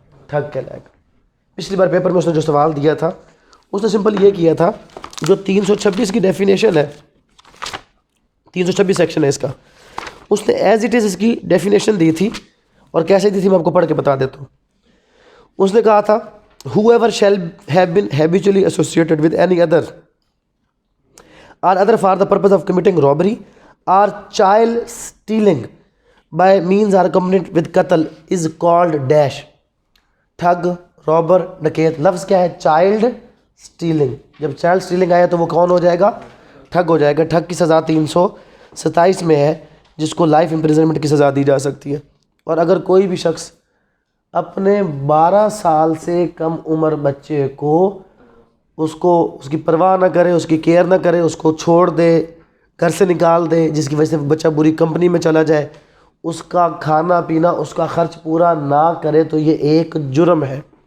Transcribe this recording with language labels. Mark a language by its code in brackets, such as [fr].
[hi] ठग कहलाएगा। पिछली बार पेपर में उसने जो सवाल दिया था उसने सिंपल ये किया था, जो 326 की डेफिनेशन है, 326 सेक्शन है इसका, उसने [en] as it is [hi] इसकी डेफिनेशन दी थी। और कैसे दी थी मैं आपको पढ़ के बता देता हूँ। उसने कहा था [en] whoever shall have been habitually associated with any other or other for the purpose of committing robbery or child stealing by means or accompanied with qatl is called dash। [hi] ठग, रॉबर, डकैत। लफ्ज़ क्या है? Child stealing. जब child stealing आया तो वो कौन हो जाएगा? ठग हो जाएगा। ठग की सज़ा 327 में है, जिसको लाइफ इम्प्रिजनमेंट की सज़ा दी जा सकती है। और अगर कोई भी शख्स अपने 12 साल से कम उम्र बच्चे को उसकी परवाह ना करे, उसकी केयर ना करे, उसको छोड़ दे, घर से निकाल दे, जिसकी वजह से बच्चा बुरी कंपनी में चला जाए, उसका खाना पीना, उसका खर्च पूरा ना करे, तो ये एक जुर्म है।